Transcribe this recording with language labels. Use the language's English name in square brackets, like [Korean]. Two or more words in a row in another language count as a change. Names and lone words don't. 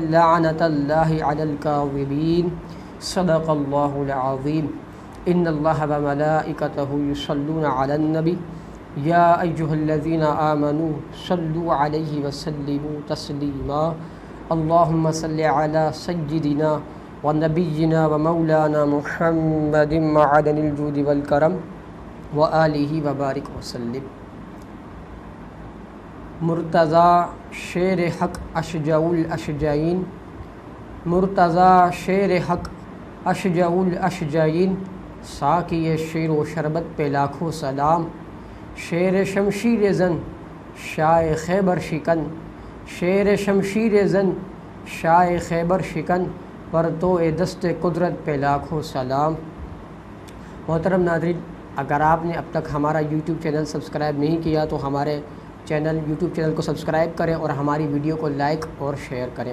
[Arabic] لعنة الله على الكاذبين صدق الله العظيم إن الله وملائكته يصلون على النبي يا أيها الذين آمنوا صلوا عليه وسلموا تسليما اللهم صل على سيدنا ونبينا ومولانا محمد معدن الجود والكرم وآله وبارك وسلم [Urdu] مرتضی شیر حق [Arabic] اشجع الاشجعین [Urdu] مرتضی شیر حق [Arabic] اشجع الاشجعین [Urdu] ساقی شیر و شربت پہ لاکھوں سلام شیر شمشیر زن شائع خیبر شکن شیر شمشیر زن شائع خیبر شکن پر تو دست قدرت پہ لاکھوں سلام۔ محترم ناظرین، اگر آپ نے اب تک ہمارا یوٹیوب چینل سبسکرائب نہیں کیا تو ہمارے یوٹیوب چینل کو سبسکرائب کریں اور ہماری ویڈیو کو لائک اور شیئر کریں۔